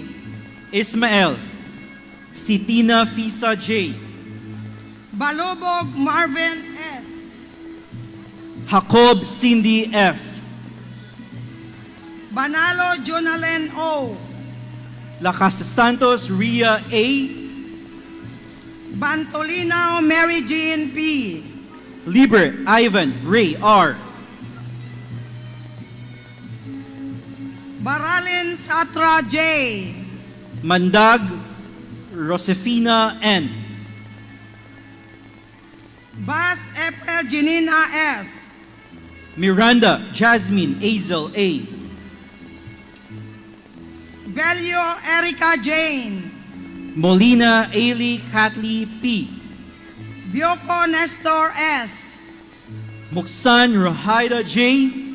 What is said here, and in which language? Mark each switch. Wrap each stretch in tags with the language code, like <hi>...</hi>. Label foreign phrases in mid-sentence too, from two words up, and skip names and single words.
<tl>Ismael Sitina Fisa J. Balubog Marvin S. Jacob Cindy F. Banalo Jonalen O. La Casa Santos Ria A. Bantolino Mary Jean P. Liber Ivan Ray R. Baralin Satra J. Mandag Rosefina N. Bas Epel Janina F. Miranda Jasmine Azel A. Belio Erica Jane. Molina Ailey Kathleen P. Bioko Nestor S. Muksan Rahaida J.</tl>